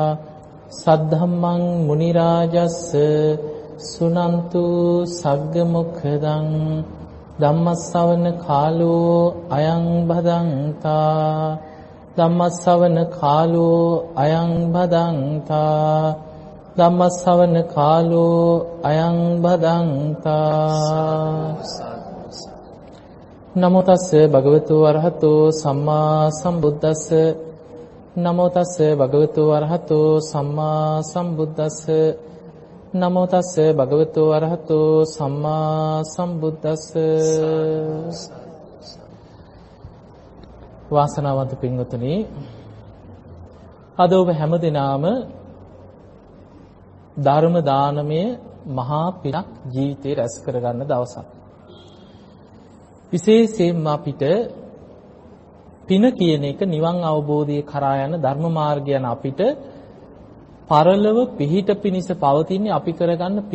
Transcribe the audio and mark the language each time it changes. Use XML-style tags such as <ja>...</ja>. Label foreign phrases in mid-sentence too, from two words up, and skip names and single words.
<pi>සද්ධම්මං මුනි රාජස්ස සුනන්තු සග්ග මොක්ඛදං ධම්මස්සවන කාලෝ අයං භදංතා ධම්මස්සවන කාලෝ අයං භදංතා ධම්මස්සවන කාලෝ අයං භදංතා නමෝ තස්ස භගවතු වරහතෝ සම්මා සම්බුද්දස්ස නමෝ තස්ස භගවතු වරහතෝ සම්මා සම්බුද්දස්ස නමෝ තස්ස භගවතු වරහතෝ සම්මා සම්බුද්දස්ස</pi> <si>වාසනාවන්ත පින්වතුනි අද ඔබ හැමදෙනාම ධර්ම දානමය මහා පිනක් ජීවිතේ රැස් කරගන්න දවසක්. විශේෂයෙන්ම අපිට පින කියන එක නිවන් අවබෝධය කරා යන ධර්ම මාර්ගය යන අපිට පරලොව පිහිට පිනිස පවතින්නේ අපි කරගන්න පින.</si>